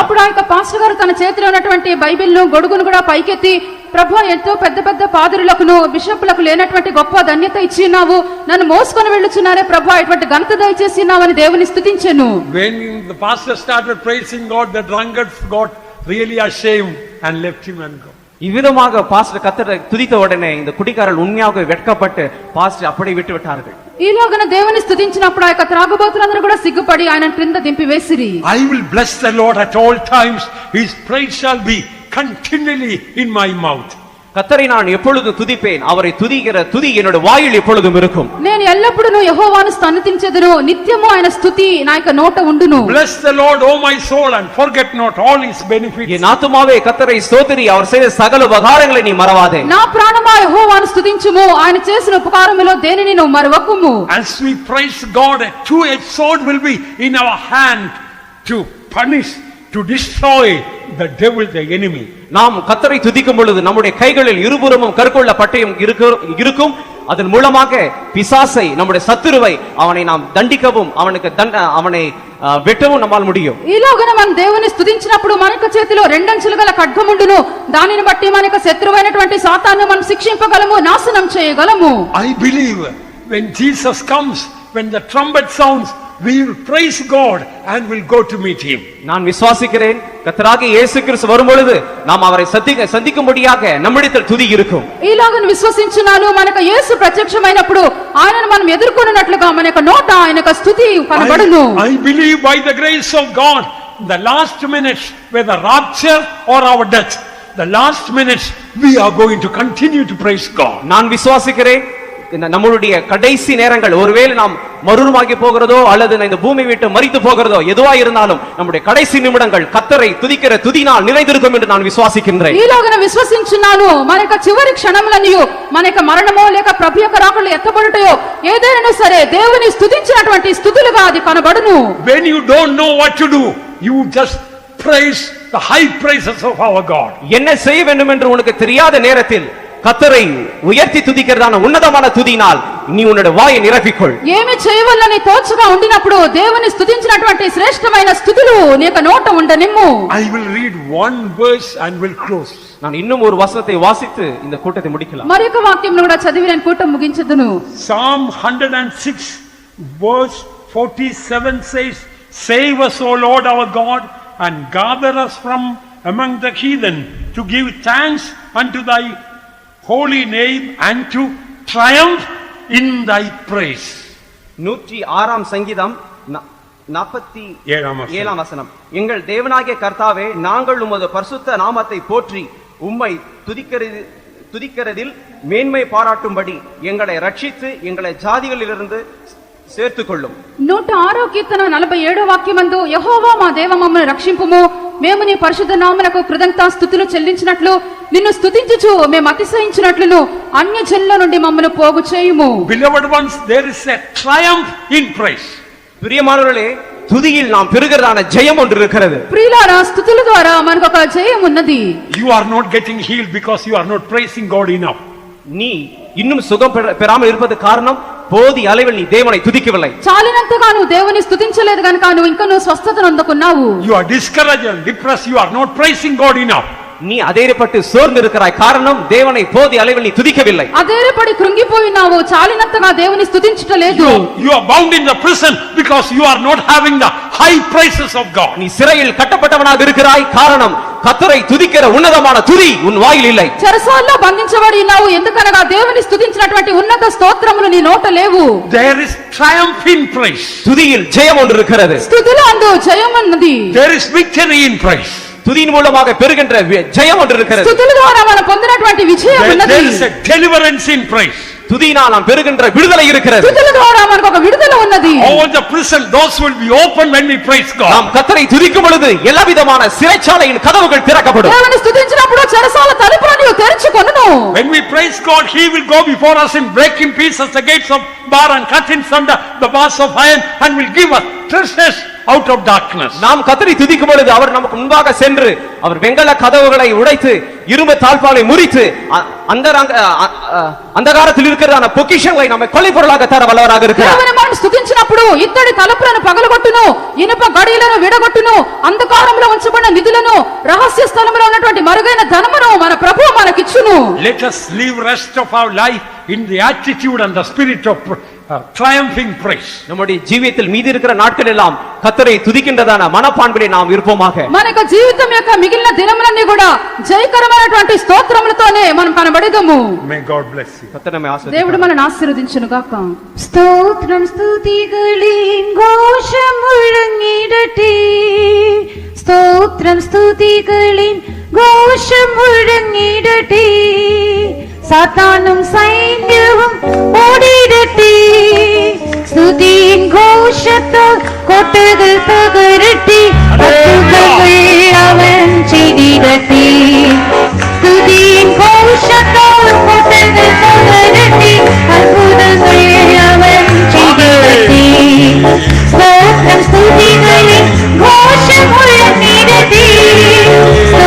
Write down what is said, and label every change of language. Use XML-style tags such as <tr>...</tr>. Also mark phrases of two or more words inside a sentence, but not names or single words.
<te>అప్పుడు ఆ యొక్క పాస్టర్ గారు తన చేతిలో ఉన్నటువంటి బైబిల్ను గొడుగును కూడా పైకెత్తి, ప్రభువా, ఎంతో పెద్ద పెద్ద పాదురులకును బిషపులకు లేనటువంటి గొప్ప ధన్యత ఇచ్చినావు, నన్ను మోసుకొని వెళ్ళుచున్నారే ప్రభువా, ఇటువంటి ఘనత దయచేసి ఉన్నావని దేవుని స్తుతించెను.</te> <en>When the pastor started praising God, the drunkards got really ashamed and left him and go.</en> <ta>இவ்விதமாக பாஸ்டர் கர்த்தரை துதித்த உடனே இந்த குடிகாரர்கள் உண்மையாக வெட்கப்பட்டு பாஸ்டர் அப்படியே விட்டு விட்டார்கள்.</ta> <te>ఈలోగన దేవుని స్తుతించినప్పుడు ఆ యొక్క త్రాగుబోతులందరూ కూడా సిగ్గుపడి ఆయన క్రింద దింపి వేసిరి.</te> <en>I will bless the Lord at all times, his praise shall be continually in my mouth.</en> <ta>கர்த்தரை நான் எப்பொழுதும் துதிப்பேன், அவரை துதிக்கிற துதி என்னோட வாயில் எப்பொழுதும் இருக்கும்.</ta> <te>నేను ఎల్లప్పుడూ యెహోవాను స్తుతించెదను, నిత్యము ఆయన స్తుతి నా యొక్క నోట ఉండును.</te> <en>Bless the Lord, O my soul, and forget not all his benefits.</en> <ta>என் ஆத்துமாவே கர்த்தரை ஸ்தோத்திரி, அவர் செய்த சகல உபகாரங்களை நீ மறவாதே.</ta> <te>నా ప్రాణమా యెహోవాను స్తుతించుము, ఆయన చేసిన ఉపకారములో దేనిని నువ్వు మరవకుము.</te> <en>As we praise God, a two-edged sword will be in our hand to punish, to destroy the devil, the enemy.</en> <ta>நாம் கர்த்தரை துதிக்கும் பொழுது நம்முடைய கைகளில் இருபுறமும் கற்கொள்ள பட்டயம் இருக்கும். அதன் மூலமாக பிசாசை, நம்முடைய சத்துருவை, அவனை நாம் தண்டிக்கவும் அவனை వెట్టவும் நம்மால் முடியும்.</ta> <te>ఈలోగన మనం దేవుని స్తుతించినప్పుడు మనక చేతిలో రెండంచులు గల ఖడ్గముండును. దానిని బట్టి మనక శత్రువైనటువంటి సాతాను మనం శిక్షింపగలము, నాశనం చేయగలము.</te> <en>I believe when Jesus comes, when the trumpet sounds, we will praise God and will go to meet him.</en> <ta>நான் விசுவாசிக்கிறேன், கர்த்தராகிய இயேசு கிறிஸ்து வரும்பொழுது நாம் அவரை சந்திக்கும்படியாக நம்மிடத்தில் துதி இருக்கும்.</ta> <te>ఈలోగన విశ్వసించున్నాను, మనకు యేసు ప్రత్యక్షమైనప్పుడు ఆయనను మనం ఎదుర్కొనున్నట్లుగా మనకు నోట ఆయనకు స్తుతి కనబడును.</te> <en>I believe by the grace of God, the last minutes, whether rapture or our death, the last minutes we are going to continue to praise God.</en> <ta>நான் விசுவாசிக்கிறேன், நம்மளுடைய கடைசி நேரங்கள், ஒருவேளை நாம் மறுரூபமாகி போகிறதோ அல்லது இந்த பூமி விட்டு மரித்து போகிறதோ எதுவா இருந்தாலும் நம்முடைய கடைசி நிமிடங்கள் கர்த்தரை துதிக்கிற துதினால் நிறைந்திருக்கும் என்று நான் விசுவாசிக்கின்றேன்.</ta> <te>ఈలోగన విశ్వసించున్నాను, మనక చివరి క్షణములనియు మనక మరణమో లేక ప్రభు యొక్క రాకడలో ఎత్తబడుటయో ఏదైనా సరే దేవుని స్తుతించినటువంటి స్తుతులుగా అది కనబడును.</te> <en>When you don't know what to do, you just praise the high praises of our God.</en> <ta>என்ன செய்ய வேண்டும் என்று உனக்கு தெரியாத நேரத்தில் கர்த்தரை உயர்த்தி துதிக்கிறதான உன்னதமான துதினால் நீ உன்னுடைய வாயை நிரப்பிக்கொள்.</ta> <te>ఏమి చేయవల్లని తోచుగా ఉండినప్పుడు దేవుని స్తుతించినటువంటి శ్రేష్టమైన స్తుతులు నీకు నోట ఉండనిమ్ము.</te> <en>I will read one verse and will close.</en> <ta>நான் இன்னும் ஒரு வசனத்தை வாசித்து இந்த கூட்டத்தை முடிக்கலாம்.</ta> <te>మరొక వాక్యంను కూడా చదివి నేను కూటం ముగించదును.</te> <en>Psalm 106 verse 47 says, "Save us, O Lord our God, and gather us from among the heathen, to give thanks unto thy holy name and to triumph in thy praise."</en> <ta>106ஆம் சங்கீதம் 47ஆம் வசனம். எங்கள் தேவனாகிய கர்த்தாவே, நாங்கள் உமது பரிசுத்த நாமத்தை போற்றி உம்மை துதிக்கிறதில் மேன்மை பாராட்டும்படி எங்களை ரட்சித்து எங்களை ஜாதிகளிலிருந்து சேர்த்துக்கொள்ளும்.</ta> <te>106వ కీర్తన 47వ వాక్యమందు, యెహోవా మా దేవ మమ్మల్ని రక్షింపుము, మేము నీ పరిశుద్ధ నామమునకు కృతజ్ఞతాస్తుతులు చెల్లించినట్లు నిన్ను స్తుతించుచు మేము అతిశయించినట్లును అన్యజనుల నుండి మమ్మల్ని పోగు చేయుము.</te> <en>Beloved ones, there is a triumph in praise.</en> <ta>பிரியமானவர்களே, துதியில் நாம் பெறுகிறதான ஜெயம் ஒன்று இருக்கிறது.</ta> <te>ప్రియులారా, స్తుతుల ద్వారా మనకు ఒక జయం ఉన్నది.</te> <en>You are not getting healed because you are not praising God enough.</en> <ta>நீ இன்னும் சுகம் பெறாமல் இருப்பது காரணம் போதி அளவில் நீ தேவனை துதிக்கவில்லை.</ta> <te>చాలినంతగా నువ్వు దేవుని స్తుతించలేదు గనుక నువ్వు ఇంకా స్వస్థతను అందుకున్నావు.</te> <en>You are discouraged and depressed, you are not praising God enough.</en> <ta>நீ அதேறப்பட்டு சோர்ந்து இருக்கிறாய், காரணம் தேவனை போதி அளவில் நீ துதிக்கவில்லை.</ta> <te>అదేరపడి కృంగిపోయినావు, చాలినంతగా దేవుని స్తుతించటలేదు.</te> <en>You are bound in the prison because you are not having the high praises of God.</en> <ta>நீ சிறையில் கட்டப்பட்டவனாக இருக்கிறாய், காரணம் கர்த்தரை துதிக்கிற உன்னதமான துதி உன் வாயில் இல்லை.</ta> <te>చెరసాల్లో బంధించబడి ఉన్నావు, ఎందుకనగా దేవుని స్తుతించినటువంటి ఉన్నత స్తోత్రములు నీ నోట లేవు.</te> <en>There is triumph in praise.</en> <ta>துதியில் ஜெயம் ஒன்று இருக்கிறது.</ta> <te>స్తుతులు అందు జయం ఉన్నది.</te> <en>There is victory in praise.</en> <ta>துதியின் மூலமாக பெறுகின்ற ஜெயம் ஒன்று இருக்கிறது.</ta> <te>స్తుతుల ద్వారా మనం పొందినటువంటి విజయం ఉన్నది.</te> <en>There is a deliverance in praise.</en> <ta>துதியினால் நாம் பெறுகின்ற விடுதலை இருக்கிறது.</ta> <te>స్తుతుల ద్వారా మనకు ఒక విడుదల ఉన్నది.</te> <en>All the prison doors will be open when we praise God.</en> <ta>நாம் கர்த்தரை துதிக்கும் பொழுது எல்லா விதமான சிறைச்சாலையின் கதவுகள் திறக்கப்படும்.</ta> <te>దేవుని స్తుతించినప్పుడు చెరసాల తలుపులను తెరుచుకొనును.</te> <en>When we praise God, he will go before us and break in pieces the gates of bar and cut in sunder the bars of iron and will give us treasures out of darkness.</en> <ta>நாம் கர்த்தரை துதிக்கும் பொழுது அவர் நமக்கு முன்பாக சென்று அவர் வெங்கல கதவுகளை உடைத்து இரும்பு தாழ்பாலை முறித்து అంధకారத்தில் இருக்கிறதான பொக்கிஷங்களை நம்ம கொலை பொருளாக தர வல்லவராக இருக்கிறார்.</ta> <te>దేవుని మనం స్తుతించినప్పుడు ఇత్తడి తలుపులను పగలగొట్టును, ఇనుప గడియలను విడగొట్టును, అంధకారంలో ఉంచబడిన నిధులను, రహస్య స్థలములో ఉన్నటువంటి మరుగైన ధనమును మన ప్రభువు మనకిచ్చును.</te> <en>Let us live rest of our life in the attitude and the spirit of triumphing praise.</en> <ta>நம்முடைய జీవితంలో மீதி இருக்கிற நாட்கள் எல்லாம் கர்த்தரை துதிக்கின்றதான மனப்பான்பிலே நாம் இருப்போமாக.</ta> <te>మనకు జీవితం యొక్క మిగిలిన దినములన్నీ కూడా జయకరమైనటువంటి స్తోత్రములతోనే మనం కనబడేదము.</te> <en>May God bless you.</en> <ta>கர்த்தர் நம்மை ஆசீர்வதிப்பார்.</ta> <te>దేవుడు మనల్ని ఆశీర్వదించును గాక.</te> <ta>ஸ்தோத்திரம் ஸ்துதிகளின் கோஷம் முழங்கிடட்டே, ஸ்தோத்திரம் ஸ்துதிகளின் கோஷம் முழங்கிடட்டே, சாத்தானும் சைன்யமும் ஓடிடட்டே, ஸ்துதியின் கோஷத்தால் கோட்டைகள் தகரட்டே, அற்புதங்கள் அவன் செய்திடட்டே, ஸ்துதியின் கோஷத்தால் கோட்டைகள் தகரட்டே, அற்புதங்கள் அவன் செய்திடட்டே, ஸ்தோத்திரம் ஸ்துதிகளின் கோஷம் முழங்கிடட்டே,</ta>